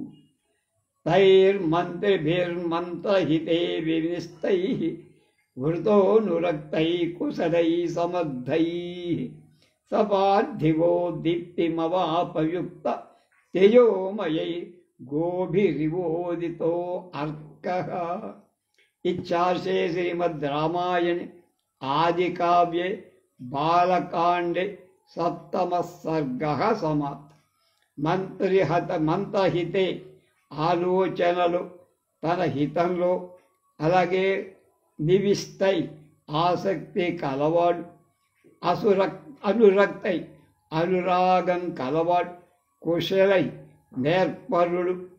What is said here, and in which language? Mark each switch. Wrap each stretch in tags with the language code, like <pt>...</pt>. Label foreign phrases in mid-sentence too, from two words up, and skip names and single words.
<sa>తైర్మంత్రిభిర్మంత్రహితే వినిస్తై వృతో నురక్తై కుశలై సమర్థై సపార్థివో దీప్తిమవాపయుక్త తేజోమయై గోభిరివోదితో అర్కః. इच्छासे श्रीमद् रामायणे आदिकाव्ये बालकांडे सप्तमः सर्गः समाप्त।</sa> <te>మంత్రహితే ఆలోచనలు తన హితంలో అలాగే నివిష్టై ఆసక్తి కలవాడు, అనురక్తై అనురాగం కలవాడు, కుశలై నేర్పరుడు,</te>